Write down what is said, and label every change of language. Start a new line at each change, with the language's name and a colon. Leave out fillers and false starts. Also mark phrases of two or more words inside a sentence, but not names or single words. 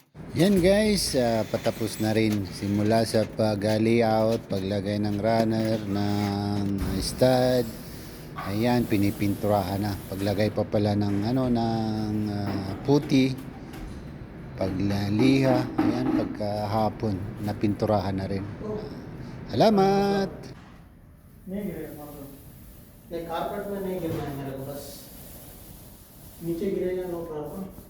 Filipino: Yan guys, patapos na rin simula sa pag-layout, paglagay ng runner, ng stud. Ayan, pinipinturahan na. Paglagay pa pala ng puti, paglaliha. Ayan, pagkahapon napinturahan na rin. Salamat.
Hindi: नहीं गिरेगा नहीं कारपेट में नहीं गिरना है मेरे को बस नीचे गिरेगा
English: no problem